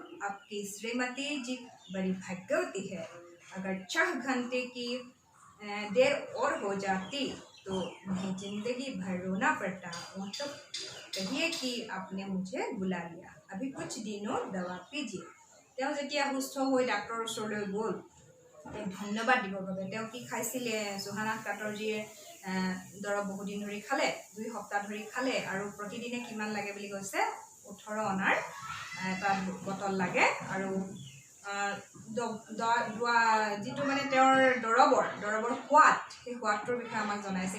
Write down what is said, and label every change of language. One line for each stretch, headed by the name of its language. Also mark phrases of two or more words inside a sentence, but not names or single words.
Hindi: आपकी श्रीमती जी बड़ी भाग्यवती है। अगर 6 घंटे की देर और हो जाती तो उन्हें जिंदगी भर रोना पड़ता। वो तो कहिए कि आपने मुझे बुला लिया, अभी कुछ दिनों दवा पीजिए।
Assamese: তেওঁ যেতিয়া সুস্থ হৈ ডাক্তৰৰ ওচৰলৈ গ'ল, তেওঁক ধন্যবাদ দিবৰ বাবে তেওঁ কি খাইছিলে, চৌহানাথ কাটৰজীয়ে দৰৱ বহুদিন ধৰি খালে, 2 সপ্তাহ ধৰি খালে আৰু প্ৰতিদিনে কিমান লাগে বুলি কৈছে 18 অনাৰ এটা বটল লাগে আৰু যিটো মানে তেওঁৰ দৰৱৰ সোৱাদ, সেই সোৱাদটোৰ বিষয়ে আমাক জনাইছে।